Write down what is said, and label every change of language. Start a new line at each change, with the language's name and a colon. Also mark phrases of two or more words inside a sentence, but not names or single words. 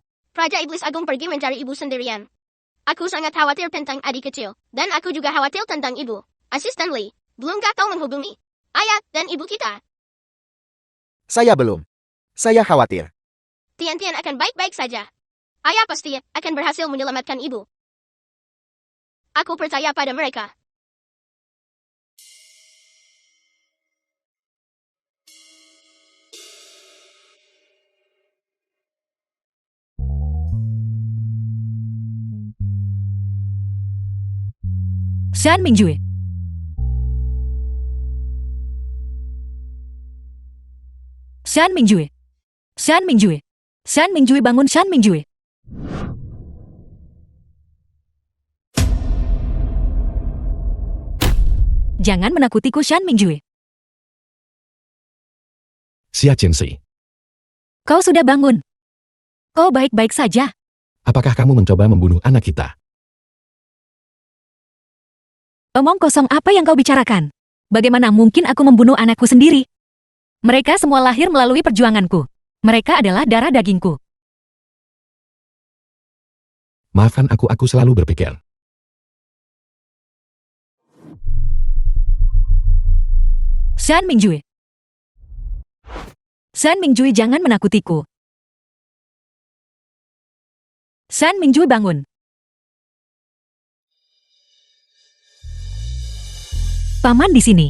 Indonesian: Raja Iblis Agung pergi mencari ibu sendirian. Aku sangat khawatir tentang adik kecil, dan aku juga khawatir tentang ibu. Asisten Lee, belumkah kau menghubungi ayah dan ibu kita? Saya belum. Saya khawatir. Tian-Tian akan baik-baik saja. Ayah pasti akan berhasil menyelamatkan ibu. Aku percaya pada mereka. Shan Mingjue. Shan Mingjue. Shan Mingjue. Shan Mingjue, bangun Shan Mingjue. Jangan menakutiku Shan Mingjue. Xia Qianxi. Kau sudah bangun. Kau baik-baik saja. Apakah kamu mencoba membunuh anak kita? Omong kosong apa yang kau bicarakan? Bagaimana mungkin aku membunuh anakku sendiri? Mereka semua lahir melalui perjuanganku. Mereka adalah darah dagingku. Maafkan aku selalu berpikir. Shan Mingjue. Shan Mingjue, jangan menakutiku. Shan Mingjue, bangun. Paman di sini.